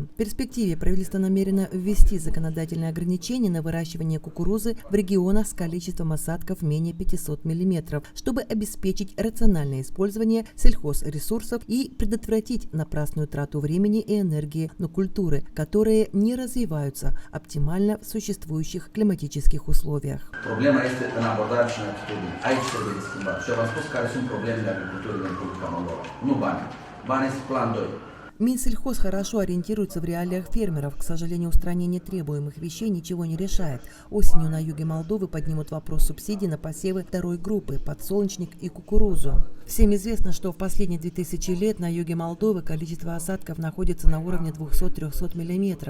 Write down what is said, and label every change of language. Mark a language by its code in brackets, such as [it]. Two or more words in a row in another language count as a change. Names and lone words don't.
[ru] В перспективе правительство намерено ввести законодательные ограничения на выращивание кукурузы в регионах с количеством осадков менее 500 мм, чтобы обеспечить рациональное использование сельхозресурсов и предотвратить напрасную трату времени и энергии на культуры, которые не развиваются оптимально в существующих климатических условиях. [ro] Problema este în abordare și în atitudine. Aici trebuie de schimbat. Și eu v-am spus care sunt problemele agriculturii din Republica Moldova. Nu bani. Bani este plan 2. [ru] Минсельхоз хорошо ориентируется в реалиях фермеров. К сожалению, устранение требуемых вещей ничего не решает. Осенью на юге Молдовы поднимут вопрос субсидий на посевы второй группы – подсолнечник и кукурузу. Всем известно, что в последние 2000 лет на юге Молдовы количество осадков находится на уровне 200-300 мм.